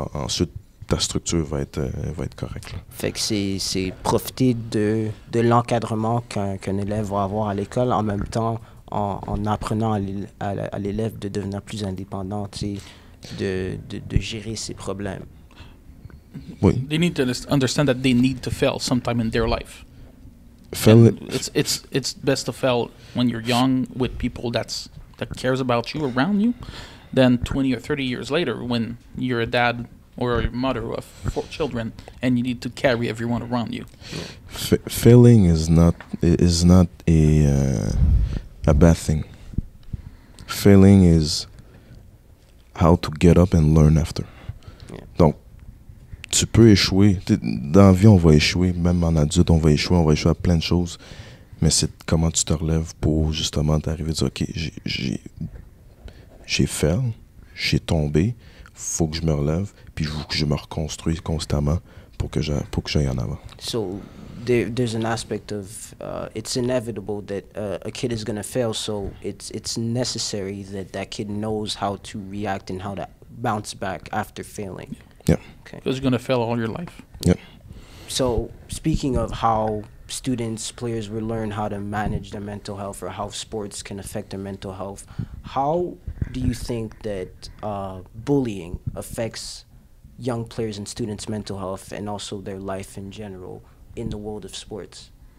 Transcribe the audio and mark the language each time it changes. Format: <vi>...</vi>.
<fr>Ensuite, ta structure va être correcte. Là. Fait que c'est profiter de l'encadrement qu'un élève va avoir à l'école, en même temps en apprenant à l'élève de devenir plus indépendant, de gérer ses problèmes. Oui.</fr> <en>They need to understand that they need to fail sometime in their life. It's best to fail when you're young with people that cares about you around you than 20 or 30 years later when you're a dad or a mother of 4 children and you need to carry everyone around you. Failing is not a bad thing. Failing is how to get up and learn after.</en> <fr>Yeah. Donc, tu peux échouer. Dans la vie, on va échouer. Même en adulte, on va échouer à plein de choses. Mais c'est comment tu te relèves pour justement t'arriver à dire, OK, j'ai fait, j'ai tombé, faut que je me relève, puis il faut que je me reconstruise constamment pour que j'aille en avant.</fr> <en>So, there's an aspect of it's inevitable that a kid is going to fail, so it's necessary that kid knows how to react and how to bounce back after failing. Yeah. Okay. Because you're going to fail all your life. Yeah. So, speaking of how players will learn how to manage their mental health or how sports can affect their mental health, how do you think that bullying affects young players and students' mental health and also their life in general in the world of sports?</en>